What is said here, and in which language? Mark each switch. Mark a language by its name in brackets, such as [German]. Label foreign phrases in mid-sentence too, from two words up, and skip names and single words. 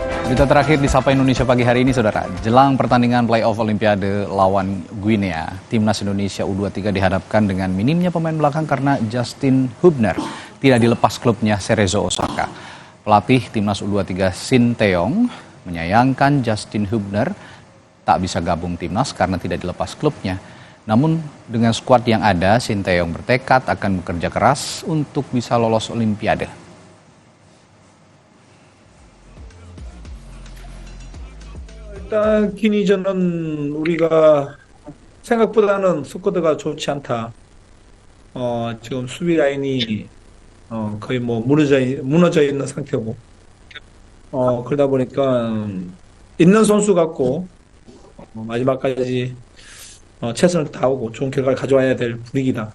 [Indonesian] Berita terakhir di Sapa Indonesia pagi hari ini, Saudara. Jelang pertandingan playoff Olimpiade lawan Guinea, Timnas Indonesia U23 dihadapkan dengan minimnya pemain belakang karena Justin Hubner tidak dilepas klubnya Cerezo Osaka. Pelatih Timnas U23 Shin Tae-yong menyayangkan Justin Hubner tak bisa gabung Timnas karena tidak dilepas klubnya. Namun dengan skuad yang ada, Shin Tae-yong bertekad akan bekerja keras untuk bisa lolos Olimpiade. [Korean] 일단 기니전은 우리가 생각보다는 스쿼드가 좋지 않다. 지금 수비 라인이 거의 뭐 무너져 있는 상태고, 그러다 보니까 있는 선수 같고 마지막까지 최선을 다하고 좋은 결과를 가져와야 될 분위기다.